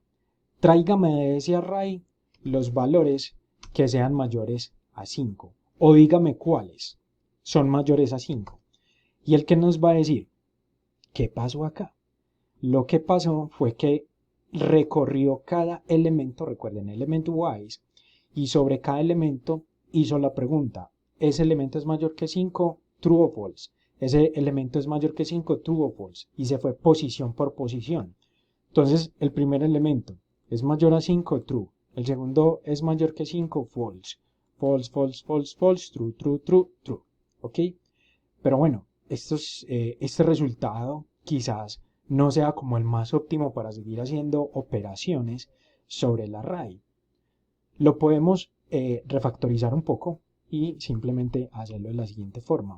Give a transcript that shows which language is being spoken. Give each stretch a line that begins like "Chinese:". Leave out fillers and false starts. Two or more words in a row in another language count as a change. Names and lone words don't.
Spanish: Tráigame de ese array los valores que sean mayores a 5 o dígame cuáles son mayores a 5. Y el que nos va a decir, ¿qué pasó acá? Lo que pasó fue que recorrió cada elemento, recuerden,
English: element wise,
Spanish: y sobre cada elemento hizo la pregunta, ¿ese elemento es mayor que 5? True o false. Ese elemento es mayor que 5, true o false. Y se fue posición por posición. Entonces, el primer elemento es mayor a 5, true. El segundo es mayor que 5, false.
English: False, false, false, false, true, true, true, true.
Spanish: ¿Ok? Pero bueno, este resultado quizás no sea como el más óptimo para seguir haciendo operaciones sobre el array. Lo podemos refactorizar un poco y simplemente hacerlo de la siguiente forma.